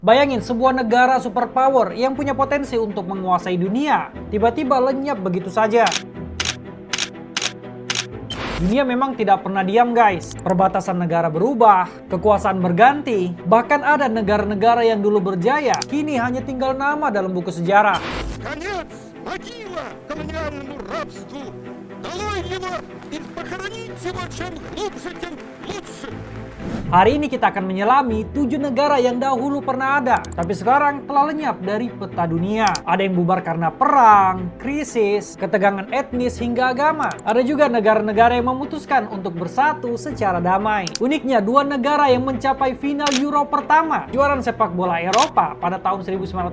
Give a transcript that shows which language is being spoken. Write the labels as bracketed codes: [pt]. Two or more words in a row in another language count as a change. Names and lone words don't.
[id] Bayangin sebuah negara superpower yang punya potensi untuk menguasai dunia, tiba-tiba lenyap begitu saja. Dunia memang tidak pernah diam guys. Perbatasan negara berubah, kekuasaan berganti, bahkan ada negara-negara yang dulu berjaya, kini hanya tinggal nama dalam buku sejarah. [ru] Конец! Могила колониальному рабству! Долой его и похоронить его чем глубже, тем лучше! [id] Hari ini kita akan menyelami 7 negara yang dahulu pernah ada, tapi sekarang telah lenyap dari peta dunia. Ada yang bubar karena perang, krisis, ketegangan etnis hingga agama. Ada juga negara-negara yang memutuskan untuk bersatu secara damai. Uniknya, 2 negara yang mencapai final Euro pertama, kejuaraan sepak bola Eropa pada tahun 1960.